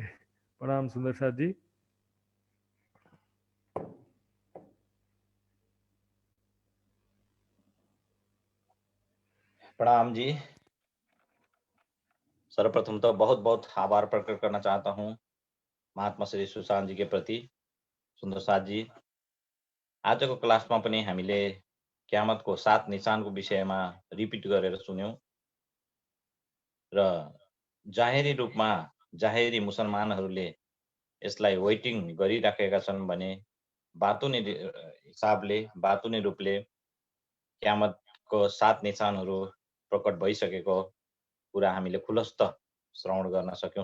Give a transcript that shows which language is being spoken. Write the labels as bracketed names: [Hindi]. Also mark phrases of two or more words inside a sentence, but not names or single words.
[Hindi] प्रणाम सुंदर साहब जी। प्रणाम जी। सर्वप्रथम तो बहुत बहुत आभार प्रकट करना चाहता हूँ महात्मा श्री सुशान्त जी के प्रति। [Nepali] सुन्दर साथ जी, आजको क्लासमा पनि हामीले क्यामतको 7 निशानको विषयमा रिपिट गरेर सुन्यौं र जाहेरी रूपमा जाहेरी मुसलमानहरूले यसलाई वेटिङ गरिराखेका छन् भने बातुनी हिसाबले, बातुनी रूपले क्यामतको 7 निशानहरू प्रकट भइसकेको कुरा हामीले खुलस्त श्रवण गर्न सक्यौं।